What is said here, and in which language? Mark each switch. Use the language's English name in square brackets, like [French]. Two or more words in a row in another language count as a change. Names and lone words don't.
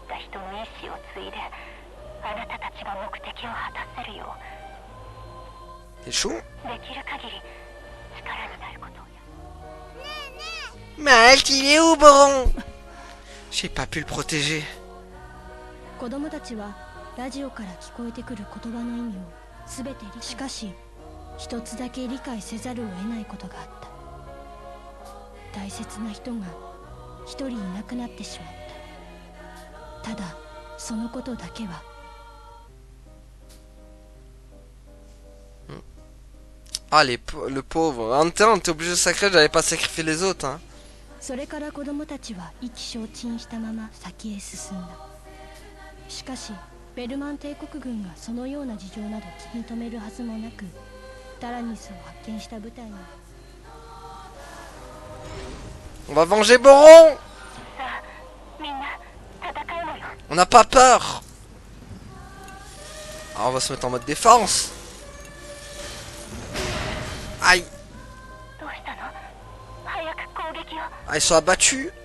[French] C'est chaud? Malte, il est où, Boron? J'ai pas pu le protéger. [Japanese] 子供たちはラジオから聞こえてくる言葉の意味を全てしかし一つだけ理解せざるを得ないことがあった。大切な人が一人いなくなってしまった。ただそのことだけは。 [French] Ah, le pauvre. En même temps, t'es obligé de sacrifier, j'avais pas sacrifié les autres, hein. [Japanese] それから子供たちは意気消沈したまま先へ進んだ。しかしベルマン帝国軍がそのような事情など気に留めるはずもなく、タラニスを発見した部隊に。 [French] On va venger Boron. On n'a pas peur. Alors on va se mettre en mode défense. Aïe. Ah, ils sont abattus.